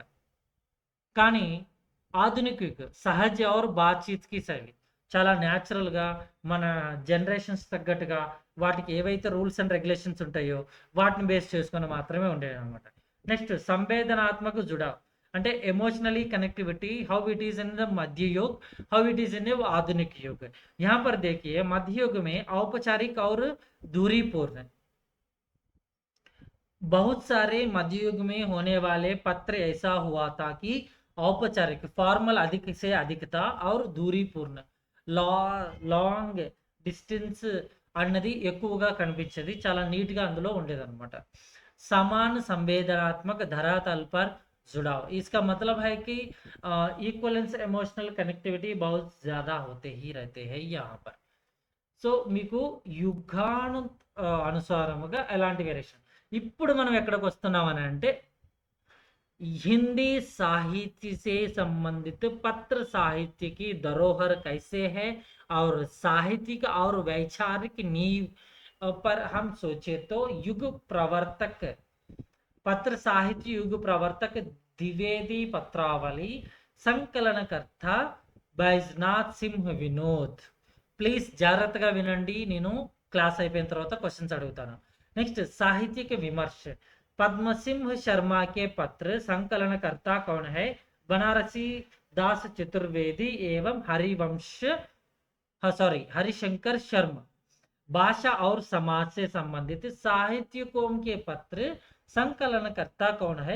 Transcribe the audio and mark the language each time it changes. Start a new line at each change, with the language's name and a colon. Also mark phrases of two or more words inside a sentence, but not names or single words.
Telugu: కానీ
Hindi: आधुनिक युग सहज और बातचीत की शैली,
Telugu: చాలా న్యాచురల్గా మన జనరేషన్స్ తగ్గట్టుగా వాటికి ఏవైతే
English: rules and regulations
Telugu: ఉంటాయో వాటిని బేస్ చేసుకొని మాత్రమే ఉండేవి అనమాట. నెక్స్ట్
Hindi: संवेदनात्मक जुड़ा
Telugu: అంటే
English: emotionally connectivity, how it is in the
Hindi: मध्य युग,
English: how it is in the
Hindi: आधुनिक युग. यहाँ पर देखिए मध्य युग में औपचारिक और दूरीपूर्ण, बहुत सारे मध्य युग में होने वाले पत्र ऐसा हुआ था कि औपचारिक फॉर्मल अधिक से अधिकता और दूरीपूर्ण,
English: long distance
Telugu: అన్నది ఎక్కువగా కనిపించేది, చాలా నీట్గా అందులో ఉండేదన్నమాట.
Hindi: समान संवेदनात्मक धरातल पर जुड़ाव, इसका मतलब है कि
English: equivalence emotional connectivity
Hindi: बहुत ज़्यादा होते ही रहते हैं यहाँ पर.
Telugu: సో మీకు యుగాను అనుసారముగా ఎలాంటి వేరియేషన్. ఇప్పుడు మనం ఎక్కడికి వస్తున్నామని అంటే
Hindi: हिंदी साहित्य से संबंधित पत्र साहित्य की धरोहर कैसे है और साहित्यिक और वैचारिक नींव पर हम सोचे तो युग प्रवर्तक पत्र साहित्य युग प्रवर्तक द्विवेदी पत्रावली संकलनकर्ता बैजनाथ सिंह विनोद.
Telugu: ప్లీజ్ జాగ్రత్తగా వినండి, నేను క్లాస్ అయిపోయిన తర్వాత క్వశ్చన్స్ అడుగుతాను.
Hindi: నెక్స్ట్ సాహిత్యिक विमर्श. पद्म सिंह शर्मा के पत्र संकलनकर्ता कौन है? बनारसी दास चतुर्वेदी एवं हरिशंकर शर्मा. भाषा और समाज से संबंधित साहित्यिकों के पत्र संकलनकर्ता कौन है?